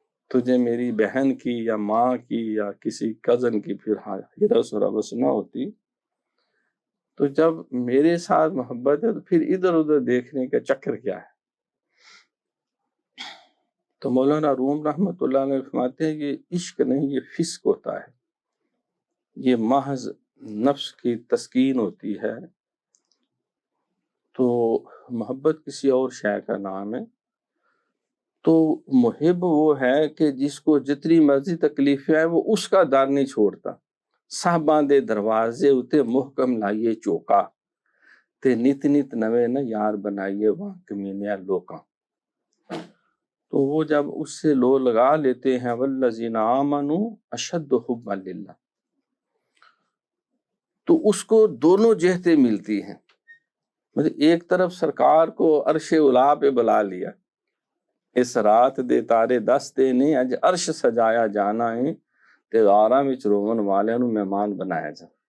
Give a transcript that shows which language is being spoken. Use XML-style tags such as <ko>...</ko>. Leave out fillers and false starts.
<ur>تجھے میری بہن کی یا ماں کی یا کسی کزن کی پھر ہرس و ربس نہ ہوتی۔ تو جب میرے ساتھ محبت ہے تو پھر ادھر ادھر دیکھنے کا چکر کیا ہے؟ تو مولانا روم رحمۃ اللہ علیہ فرماتے ہیں یہ عشق نہیں، یہ فسق ہوتا ہے، یہ محض نفس کی تسکین ہوتی ہے، تو محبت کسی اور شے کا نام ہے. تو محب وہ ہے کہ جس کو جتنی مرضی تکلیفیں آئیں وہ اس کا در نہیں چھوڑتا.</ur> <pa>صاحباں دے دروازے اتے محکم لائیے چوکا تے نت نت نوے نہ یار بنائیے وہاں کمینیا لوکاں.</pa> <ur>تو وہ جب اس سے لو لگا لیتے ہیں</ur> <ar>والذین آمنوا اشد حبا للہ،</ar> <ur>تو اس کو دونوں جہتیں ملتی ہیں. مطلب ایک طرف سرکار کو عرش اولا پہ بلا لیا،</ur> <pa>اس رات دے تارے دستے نے اج عرش سجایا جانا ہے تے غاراں وچ روون والے نو مہمان بنایا جا.</pa>